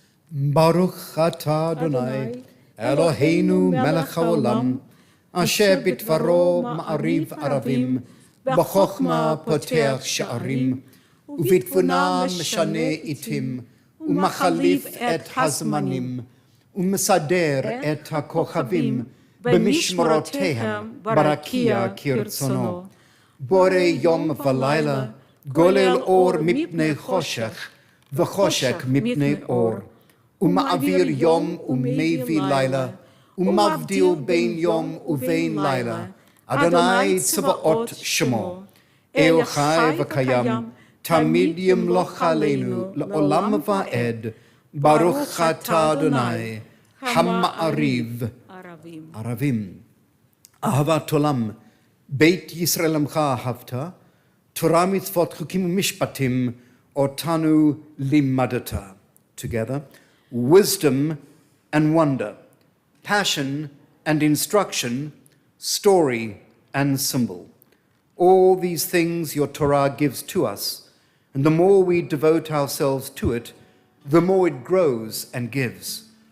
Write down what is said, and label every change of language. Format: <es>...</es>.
<he>Baruch atah Adonai, Eloheinu melech haolam, asher bitvaro ma'ariv aravim, b'chochma poteach sha'arim, ובתבונה משנה עתים, ומחליף את הזמנים, ומסדר את הכוכבים, במשמרותיהם ברקיע כרצונו. בורא יום ולילה, גולל אור מפני חושך, וחושך מפני אור. ומעביר יום ומביא לילה, ומבדיל בין יום ובין לילה. אדוני צבאות שמו, אל חי וקיים, תמיד ימלוך עלינו לעולם ועד. ברוך אתה אדוני, המעריב ערבים. אהבת עולם, בית ישראל עמך אהבת, תורה מצוות חוקים ומשפטים, אותנו לימדת.</he> <en>Together, wisdom and wonder, passion and instruction, story and symbol. All these things your Torah gives to us, and the more we devote ourselves to it, the more it grows and gives.</en>